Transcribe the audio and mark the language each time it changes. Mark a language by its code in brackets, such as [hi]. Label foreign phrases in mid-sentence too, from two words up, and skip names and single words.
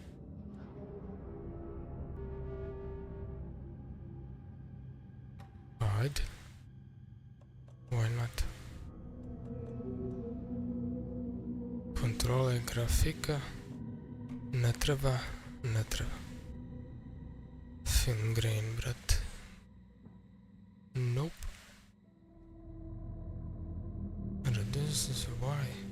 [sr] Ajde. [en] Why not? [sr] Kontrole grafika. Ne treba. [en] Film grain, brat. Nope. This is why.